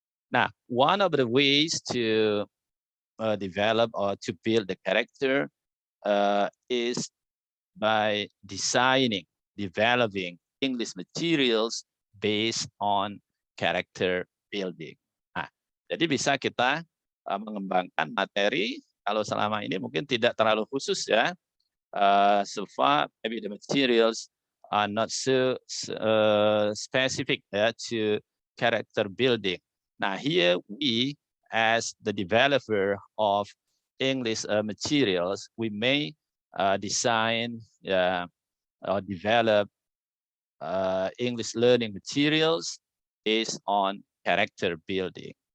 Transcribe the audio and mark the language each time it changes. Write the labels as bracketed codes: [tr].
[en] Now, one of the ways to develop or to build the character is by developing English materials based on character building. [id] Nah, jadi bisa kita mengembangkan materi kalau selama ini mungkin tidak terlalu khusus ya. [en] So far, maybe the materials are not so specific to character building. Now here we, as the developer of English materials, we may design or develop English learning materials based on character building.